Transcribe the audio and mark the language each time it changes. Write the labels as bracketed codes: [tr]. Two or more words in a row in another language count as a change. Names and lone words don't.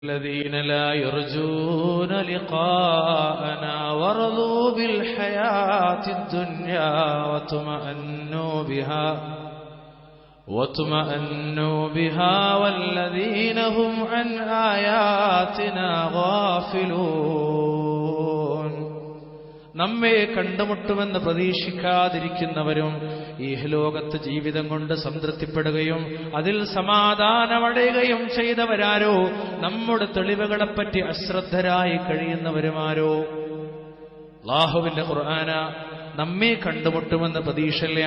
[ar] الذين لا يرجون لقاءنا ورضوا بالحياة الدنيا وطمأنوا بها والذين هم عن آياتنا غافلون. [ml] നമ്മെ കണ്ടുമുട്ടുമെന്ന് പ്രതീക്ഷിക്കാതിരിക്കുന്നവരും ഇഹലോകത്ത് ജീവിതം കൊണ്ട് സംതൃപ്തിപ്പെടുകയും അതിൽ സമാധാനമടയുകയും ചെയ്തവരാരോ, നമ്മുടെ തെളിവുകളെപ്പറ്റി അശ്രദ്ധരായി കഴിയുന്നവരുമാരോ. അല്ലാഹുവിന്റെ ഖുർആന നമ്മെ കണ്ടുമുട്ടുമെന്ന് പ്രതീക്ഷയില്ല.